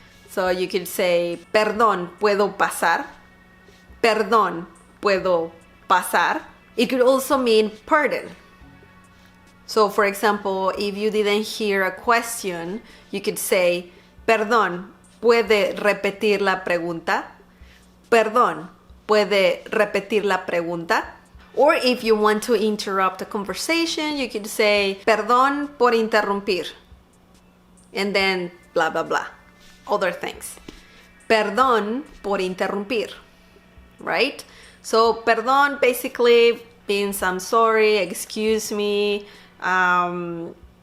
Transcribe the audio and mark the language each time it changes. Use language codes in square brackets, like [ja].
[en] So you could say [es] perdón, puedo pasar. Perdón, puedo pasar. [en] It could also mean pardon. So for example, if you didn't hear a question, you could say [es] perdón, puede repetir la pregunta. Perdón, puede repetir la pregunta. [en] Or if you want to interrupt a conversation, you could say, [es] perdón por interrumpir. [en] And then blah, blah, blah. Other things. [es] Perdón por interrumpir. [en] Right? So, perdón basically means I'm sorry, excuse me, pardon.